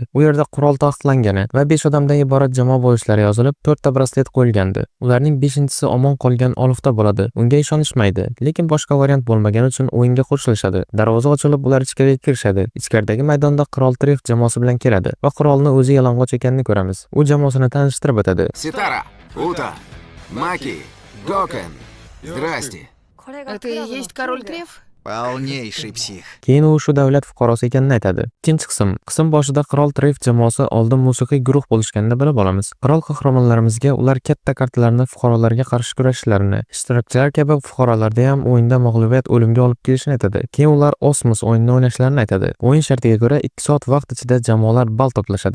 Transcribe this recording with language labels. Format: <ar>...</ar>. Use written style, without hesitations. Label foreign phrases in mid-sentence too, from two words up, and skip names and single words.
<uz>U yerda qurol taqiqlangani va 5 odamdan iborat jamoa bo'lishlari yozilib, 4 ta braslet qo'yilgandi. Ularning 5-inchisi omon qolgan olifta bo'ladi. Unga ishonishmaydi, lekin boshqa variant bo'lmagani uchun o'yinga qo'shilishadi. Darvoza ochilib, ular ichkariga kirishadi. Ichkaridagi maydonda Qirol Tref jamoasi bilan keladi va qirolni o'zi yalang'och ekanini ko'ramiz. U jamoasini tanishtirib o'tadi.</uz> <ru>Ситара, Ута, Маки, Гокен. Здрасте. Это и есть король Треф? Полнейший псих.</ru> <uz>Keyin u shu davlat fuqarosi ekanini aytadi. Ikkinchi qism. Qism boshida Qirol Tref jamoasi oldin musiqiy guruh bo'lishganini bilib olamiz. Qirol qahramonlarimizga ular katta kartalarni fuqarolarga qarshi kurashishlarini, ishtirokchilar kabi fuqarolarda ham o'yinda mag'lubiyat o'limga olib kelishini aytadi. Keyin ular Osmos o'yinini o'ynashlarini aytadi. O'yin shartiga ko'ra 2 soat vaqt ichida jamoalar ball to'plashadi.</uz>